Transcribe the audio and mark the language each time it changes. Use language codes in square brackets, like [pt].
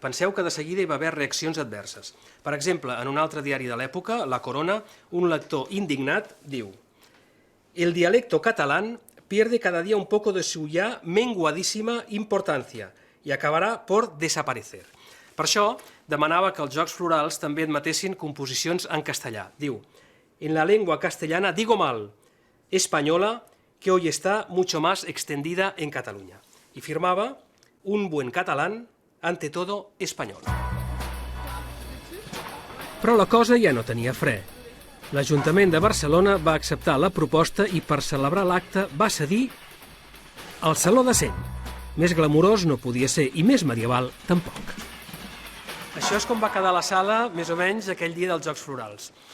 [ca] Penseu que de seguida hi va haver reaccions adverses. Per exemple, en un altre diari de l'època, La Corona, un lector indignat diu: [es] «El dialecto catalán pierde cada día un poco de su ya menguadísima importancia y acabará por desaparecer». [ca] Per això, demanava que els Jocs Florals també admetessin composicions en castellà. [es] Diu: «En la lengua castellana digo mal, española, que hoy está mucho más extendida en Cataluña». Y firmava: «Un buen catalán, ante todo español». [ca] Però la cosa ja no tenia fre. L'Ajuntament de Barcelona va acceptar la proposta i per celebrar l'acte va cedir el Saló de Cent. Més glamurós no podia ser i més medieval tampoc. Això és com va quedar la sala, més o menys, aquell dia dels Jocs Florals.